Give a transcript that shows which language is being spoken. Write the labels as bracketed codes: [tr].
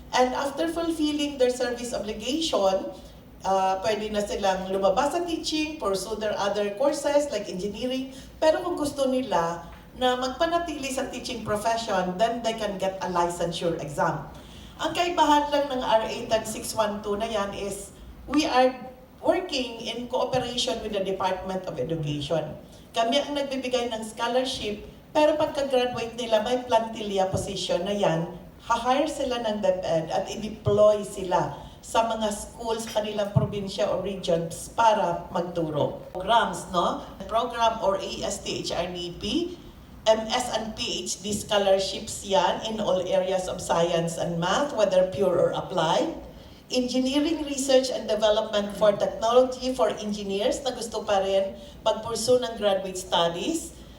[en] And after fulfilling their service obligation, [tl] pwede na silang lumabas sa [en] teaching, pursue their other courses like engineering. [tl] Pero kung gusto nila na magpanatili sa [en] teaching profession, then they can get a licensure exam. [tl] Ang kaibahan lang ng RA 10612 na yan [en] is we are working in cooperation with the Department of Education. [tl] Kami ang nagbibigay ng scholarship, pero pagka-graduate nila, may plantilla position na yan, ha-hire sila ng DepEd at i-deploy sila sa mga schools, kanilang probinsya o regions para magturo. [en] Programs, no? Program or ASTHRDP, MS and PhD scholarships yan in all areas of science and math, whether pure or applied. Engineering research and development for technology for engineers [tl] na gusto pa rin mag-pursue ng [en] graduate studies.